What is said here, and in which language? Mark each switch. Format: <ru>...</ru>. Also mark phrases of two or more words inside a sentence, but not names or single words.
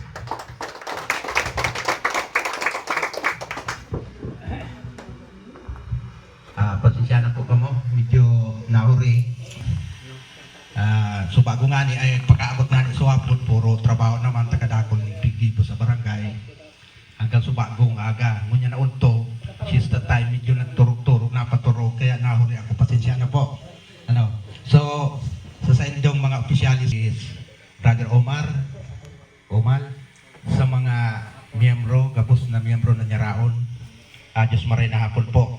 <bik>Pasensya na po kamo, medyo nahuri. So bago nga ni ay pagkaabot nga ni suwapot, puro trabaho naman tagadakon ni pigi po sa barangay. Hanggang subagong aga, ngunya na unto,</bik> <en>she's the time</en> <bik>medyo nagturog-turog, napaturog, kaya nahuri ako, pasensya na po. So, sa inyong mga opisyalis is Brother Omar, sa mga miyembro, gabos na miyembro na nyaraon, Diyos maray na hapon po.</bik>